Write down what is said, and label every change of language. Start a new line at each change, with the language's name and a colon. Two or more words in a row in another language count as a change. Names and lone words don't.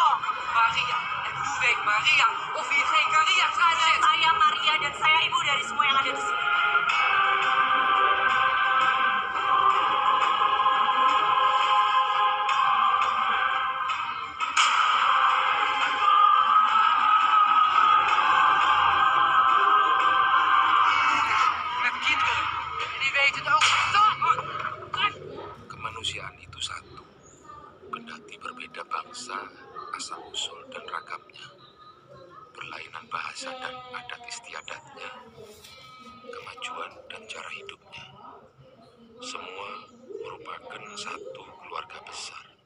Dutch: Maria, Ludwig, Maria, of hier geen Maria zit.
Indonesian: Saya Maria dan saya ibu dari semua yang ada di sini.
Dutch: Met kinderen, die weten ook.
Indonesian: Kemanusiaan itu satu. Kendati berbeda bangsa, asal-usul dan ragamnya, berlainan bahasa dan adat istiadatnya, kemajuan dan cara hidupnya, semua merupakan satu keluarga besar.